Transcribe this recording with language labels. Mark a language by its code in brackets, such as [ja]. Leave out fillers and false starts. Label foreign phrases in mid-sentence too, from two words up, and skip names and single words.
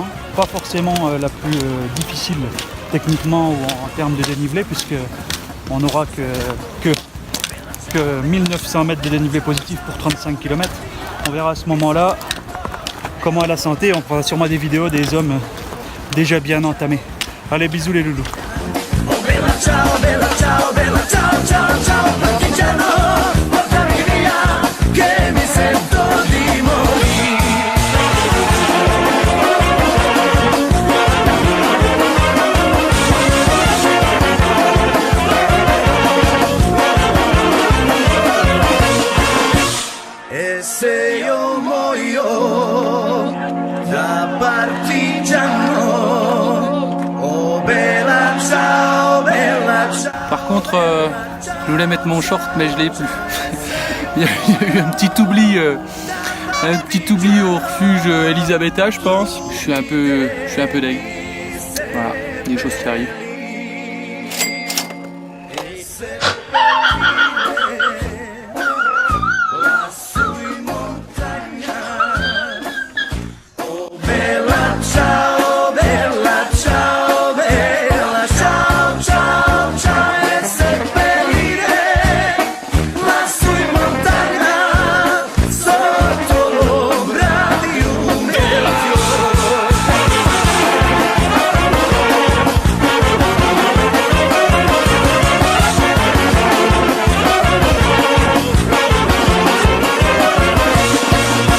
[fr] Pas forcément la plus difficile techniquement ou en termes de dénivelé, puisque on n'aura que 1900 mètres de dénivelé positif pour 35 km. On verra à ce moment-là comment est la santé. On fera sûrement des vidéos des hommes déjà bien entamés. Allez, bisous les loulous. [it] Oh bella ciao, bella ciao, bella ciao, ciao, ciao, partigiano, portami via, che mi sento di morire. E se io muoio da partigiano, oh bella ciao, bella ciao. [fr] Par contre, je voulais mettre mon short, mais je l'ai plus. Il y a eu un petit oubli au refuge Elisabetta, je pense. Je suis un peu deg. Voilà, des choses qui arrivent. [it] Bella ciao, bella ciao, bella ciao, ciao, ciao, e seppellire lassù in montagna sotto l'ombra di un bel fiore.